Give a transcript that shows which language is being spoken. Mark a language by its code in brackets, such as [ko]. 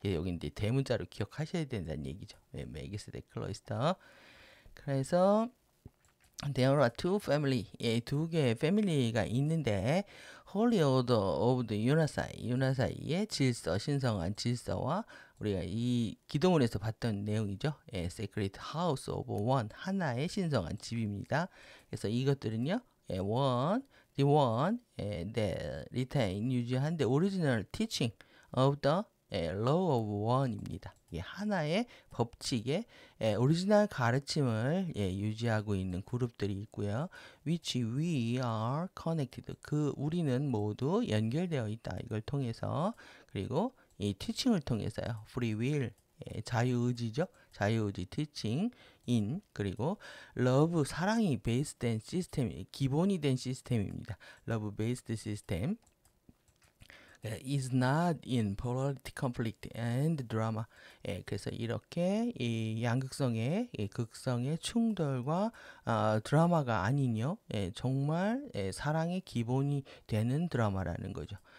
[ko] 여기 이제 대문자로 기억하셔야 된다는 얘기죠. 멜기세덱 클로이스터. 그래서 [en] there are two family, [ko] 두 개의 패밀리가 있는데 [en] Holy Order of the [ko] 유나사이의 질서, 신성한 질서와 우리가 이 기도문에서 봤던 내용이죠. [en] Sacred House of One, [ko] 하나의 신성한 집입니다. 그래서 이것들은요, [en] the one that retain, 유지한 the original teaching of the law of one입니다. [ko] 하나의 법칙의 오리지널 가르침을 유지하고 있는 그룹들이 있고요. [en] which we are connected. [ko] 우리는 모두 연결되어 있다. 이걸 통해서 그리고 이 teaching을 통해서요. free will 자유의지죠. 자유의지 [en] teaching in [ko] 그리고 love 사랑이 베이스 된 시스템 기본이 된 시스템입니다. [en] love based system is not in polarity conflict and drama. [ko] 그래서 이렇게 이 양극성의 극성의 충돌과 드라마가 아니요. 정말 사랑의 기본이 되는 드라마라는 거죠.